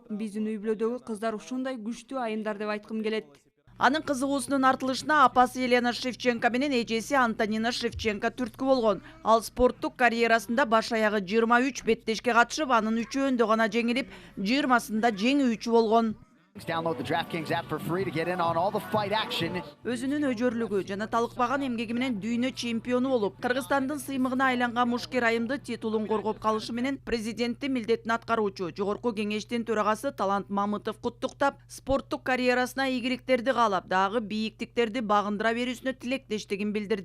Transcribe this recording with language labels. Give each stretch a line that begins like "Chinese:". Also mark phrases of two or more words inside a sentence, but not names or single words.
Kyrgyz: Биздин үй бүлөдөгү кыздар ушундай күчтүү айымдар деп айткым келет. Анын кызыгуусунун артылышына апасы Елена Шевченко менен эжеси Антонина Шевченко түрткү болгон. Ал спорттук карьерасында баш аягы 23 беттешке катышып, анын 3-өндө гана жеңилип, 20-сында жеңүүчү болгон.
English: Download the DraftKings app for free to get in on all the fight action.
Kyrgyz: Өзүнүн өжөрлүгү жана талыкпаган эмгеги менен дүйнө чемпиону болуп, Кыргызстандын сыймыгына айланган мушкер айымды титулун коргоп калышы менен президенттин милдетин аткаруучу Жогорку кеңештин төрагасы Талант Мамытов куттуктап, спорттук карьерасына ийгиликтерди каалап, дагы бийиктиктерди багындыра берүүсүнө тилектештигин билдирди.